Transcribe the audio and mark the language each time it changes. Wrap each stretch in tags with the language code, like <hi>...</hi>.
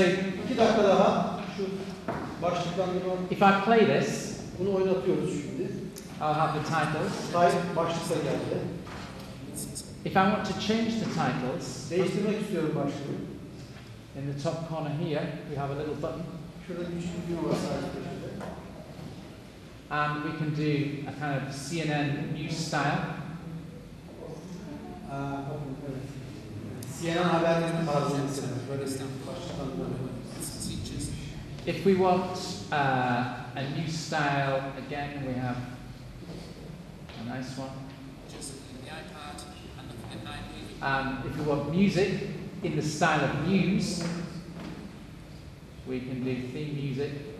<tr>2 dakika daha şu başlıktan</tr> <en>if I play this,</en> <tr>bunu oynatıyoruz şimdi.</tr> <en>I'll have the titles.</en> <tr>Hayır, başlıkta geldi.</tr> <en>If I want to change the titles,</en> <tr>Değiştirmek istiyorum başlığı.</tr> <en>in the top corner here, we have a little button.</en> <tr>Şurada küçük bir düğme var sadece köşede.</tr> <en>And we can do a kind of CNN news style.</en> <tr>Bakın, evet. CNN haberlerinin tarzını mesela. Böyle başlıktan böyle.</tr> <en>If we want a news style, again we have a nice one. If we want music in the style of news, we can do theme music.</en>